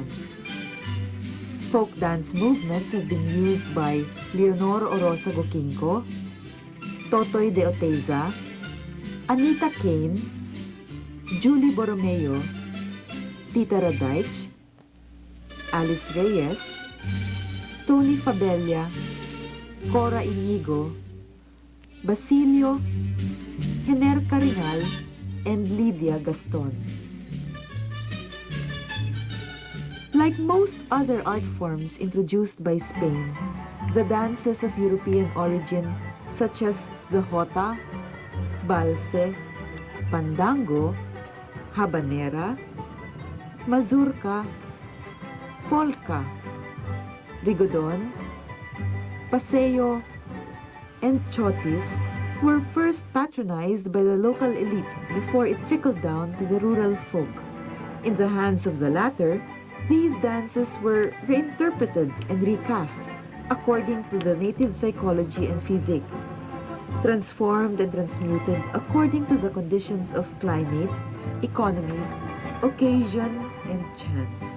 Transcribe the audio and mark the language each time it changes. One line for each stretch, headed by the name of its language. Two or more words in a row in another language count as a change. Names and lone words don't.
English: Folk dance movements have been used by Leonor Orosa Goquinco, Totoy de Oteiza, Anita Kane, Julie Borromeo, Tita Radaich, Alice Reyes, Tony Fabella, Cora Inigo, Basilio, Hener Carinal, and Lydia Gaston. Like most other art forms introduced by Spain, the dances of European origin such as the jota, balse, pandango, habanera, mazurka, polka, rigodon, paseo, and chotis were first patronized by the local elite before it trickled down to the rural folk. In the hands of the latter, these dances were reinterpreted and recast according to the native psychology and physique, transformed and transmuted according to the conditions of climate, economy, occasion, and chance.